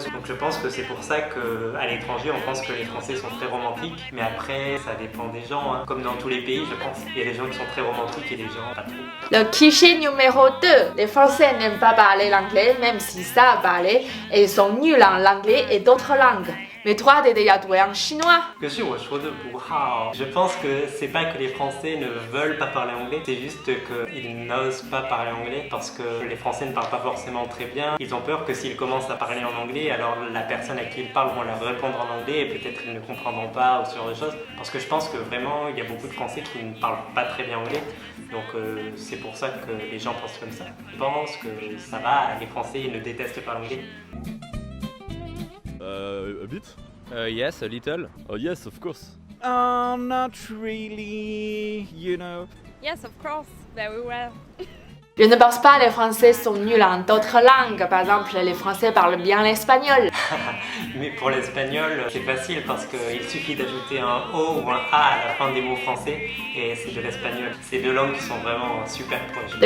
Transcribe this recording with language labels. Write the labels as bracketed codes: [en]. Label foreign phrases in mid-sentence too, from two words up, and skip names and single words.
[fr] Donc je pense que c'est pour ça qu'à l'étranger, on pense que les Français sont très romantiques. Mais après, ça dépend des gens, hein. Comme dans tous les pays, je pense. Il y a des gens qui sont très romantiques et des gens pas trop. Le cliché numéro 2. Les Français n'aiment pas parler l'anglais, même s'ils savent parler, et ils sont nuls en anglais et d'autres langues. Mais toi, t'es déjà doué en chinois. [zh] 可是我说的不好。 [fr] Je pense que c'est pas que les Français ne veulent pas parler anglais, c'est juste qu'ils n'osent pas parler anglais parce que les Français ne parlent pas forcément très bien. Ils ont peur que s'ils commencent à parler en anglais, alors la personne à qui ils parlent vont leur répondre en anglais et peut-être ils ne comprendront pas ou ce genre de choses. Parce que je pense que vraiment, il y a beaucoup de Français qui ne parlent pas très bien anglais. Donc c'est pour ça que les gens pensent comme ça. Je pense que ça va, les Français ils ne détestent pas l'anglais. [en] A bit? Yes, a little. Oh yes, of course. Not really, you know. Yes, of course, very well. [fr] Je ne pense pas que les Français sont nuls en d'autres langues. Par exemple, les Français parlent bien l'espagnol. Mais pour l'espagnol, c'est facile parce qu'il suffit d'ajouter un O ou un A à la fin des mots français et c'est de l'espagnol. C'est deux langues qui sont vraiment super proches.